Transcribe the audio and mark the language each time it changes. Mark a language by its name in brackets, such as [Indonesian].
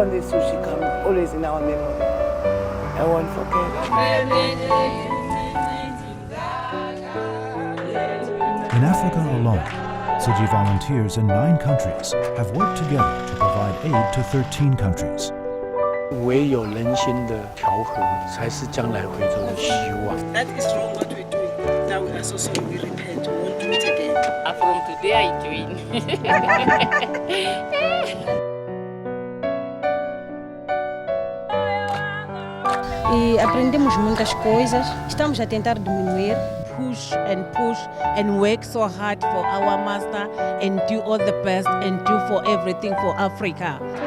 [English] Only Tzu-Chi comes, always in our memory. I won't forget. In Africa alone, Tzu-Chi volunteers in 9 countries have worked together to provide aid to 13 countries. [Chinese] 唯有人心的调和，才是将来回头的希望。 [English] That is wrong what we're doing. Now we are so sorry. We repent. We won't do it again. From today I join. [Portuguese] E aprendemos muitas coisas. Estamos a tentar diminuir. [English] Push and work so hard for our master and do all the best and do for everything for Africa.